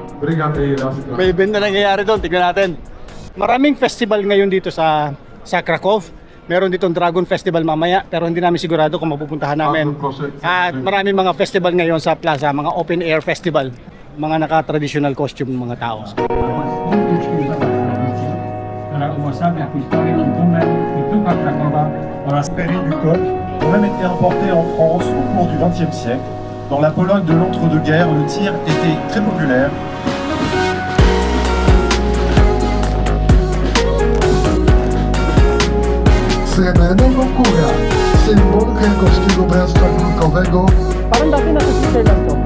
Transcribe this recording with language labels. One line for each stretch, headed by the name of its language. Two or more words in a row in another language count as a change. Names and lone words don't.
Filipino: May event na nangyayari doon, tignan natin. Maraming festival ngayon dito sa Krakow. Meron ditong Dragon Festival mamaya, pero hindi namin sigurado kung mapupuntahan namin. At maraming mga festival ngayon sa plaza, mga
English: open air festival.
Filipino: Mga naka-
English: traditional costume
Filipino: ng mga tao.
French: Péri du coq ont même été importés en France au cours du XXe siècle. Dans la Pologne de l'entre-deux-guerres, le tir était très populaire.
Polish: Srebrnego kura, symbol krakowskiego bractwa górkowego.
Filipino: Parang dati nasa Switzerland to.